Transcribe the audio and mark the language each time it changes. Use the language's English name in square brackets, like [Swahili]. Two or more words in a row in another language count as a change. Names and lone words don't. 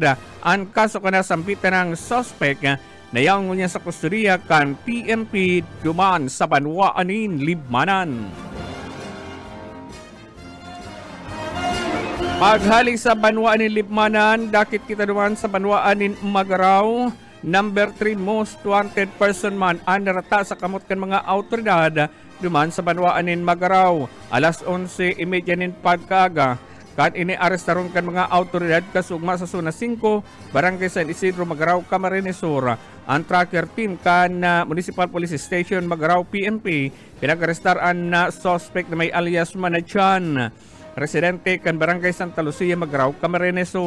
[Bikol] Ang kaso ka na sambitan ng suspect na yaong niya sa kustodiya kan PNP duman sa Banwaanin, Libmanan. Paghalik sa Banwaanin, Libmanan, dakit kita duman sa Banwaanin, Magaraw. [English] Number 3 most wanted person [Bikol] man ang narata sa kamot kan mga autoridad duman sa Banwaanin, Magaraw. Alas 11:30 nin pagkaaga kat iniarestaron kan mga autoridad kasugma sa Zona 5, Barangay San Isidro, Magaraw, Camarines Sur. Ang [English] tracker team [Bikol] kan Municipal Police Station, Magaraw PNP pinag-arestar ang suspect na may alias Manachan, residente kan Barangay Santa Lucia, Magaraw, Camarines Sur.